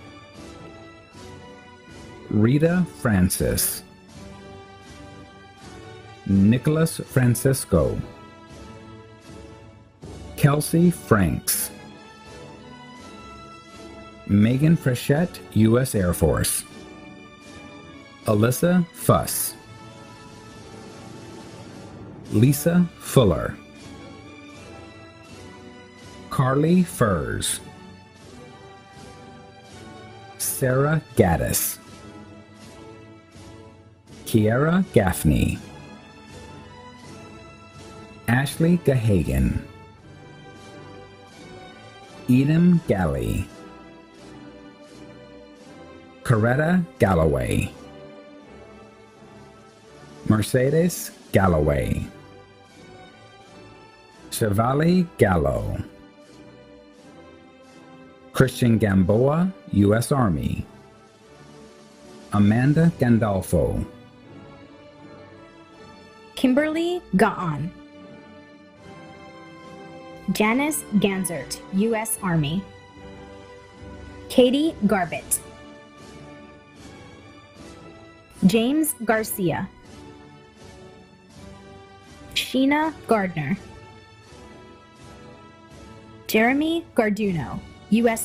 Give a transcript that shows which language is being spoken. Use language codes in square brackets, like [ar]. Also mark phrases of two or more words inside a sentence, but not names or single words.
[en] Rita Francis, Nicholas Francisco, Kelsey Franks, Megan Frechette, U.S. Air Force, Alyssa Fuss, Lisa Fuller, Carly Furs, Sarah Gaddis, Kiara Gaffney, Ashley Gahagan, Edom Galley, Coretta Galloway, Mercedes Galloway, Chevalier Gallo, Christian Gamboa, U.S. Army, Amanda Gandolfo, Kimberly Gaon, Janice Ganzert, U.S. Army, Katie Garbett, James Garcia, Sheena Gardner, Jeremy Garduno, U.S.